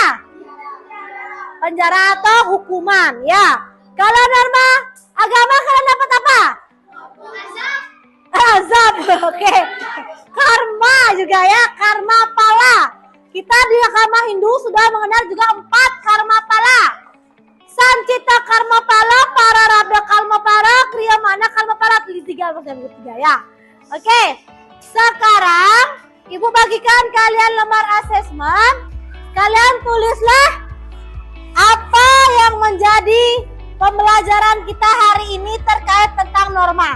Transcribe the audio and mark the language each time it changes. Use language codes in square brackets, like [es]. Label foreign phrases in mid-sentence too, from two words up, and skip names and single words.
[id] Penjara atau hukuman, ya. Kalau norma agama kalian dapat apa? Azab, oke. Karma juga ya, karma pala. Kita di agama Hindu sudah mengenal juga 4 karma pala. Sancita karma pala, para rabda karma pala, kriya mana karma pala, 3 ya. Oke, sekarang Ibu bagikan kalian lembar asesmen. Kalian tulislah apa yang menjadi pembelajaran kita hari ini terkait tentang norma.